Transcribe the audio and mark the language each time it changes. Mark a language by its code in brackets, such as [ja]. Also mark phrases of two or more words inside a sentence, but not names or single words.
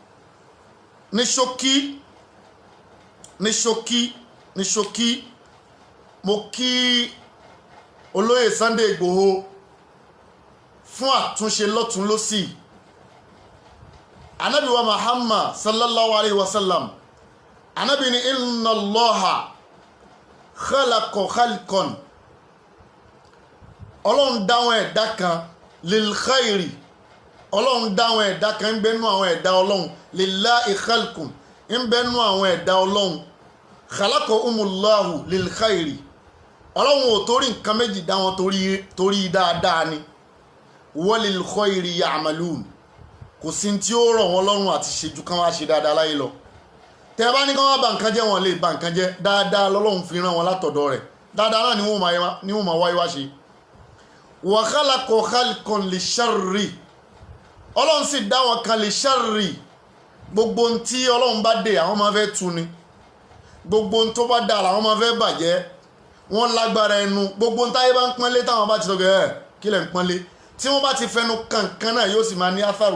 [yo] ní ṣókí mo kí olóyè Sunday Igboho fún àtúnṣe lọ́tún lọ́sì Ànábì wa Muhammad [ar] صلى الله عليه وسلم [yo] Ànábì ní [ar] إن الله خلق خلقا [yo] ọlọ́run dáwọn ẹ̀dá kan [ar] للخير [yo] ọlọ́run dáwọn ẹ̀dá kan ń bẹ́nu àwọn ẹ̀dá ọlọ́run [ar] لله خلق [yo] ń bẹ́nu àwọn ẹ̀dá ọlọ́run [ar] خلقهم الله للخير [yo] ọlọ́run ò torí nǹkan méjì dá wọn torí dáadáa ni wa [ar] للخير يعملون [yo] kò sí tí ó rọ̀ wọ́n lọ́rùn àti ṣejú kan wá ṣe dáadáa láyé lọ tẹ́ bá ní kán wá bà nǹkan jẹ́ wọn lè bà nǹkan jẹ́ dáadáa lọ́lọ́run fi rán wọn látọ̀dọ̀ rẹ̀ dáadáa náà ni wọ́n máa wáyé wá ṣe [ar] وخلق خلقا للشر [yo] ọlọ́run sì dá wọn kan [ar] للشر [yo] gbogbo ohun tí ọlọ́run bá dé àwọn máa fẹ́ tu ni gbogbo ohun tó bá dà làwọn máa fẹ́ bàjẹ́ wọ́n lágbára ẹnu gbogbo ohun táyé bá ń pọ́nlé táwọn bá ti sọ gẹ́gẹ́ kí lẹ̀ ń pọ́nlé tí wọ́n bá ti fẹnu kankan náà yóò sì máa ní áfàrù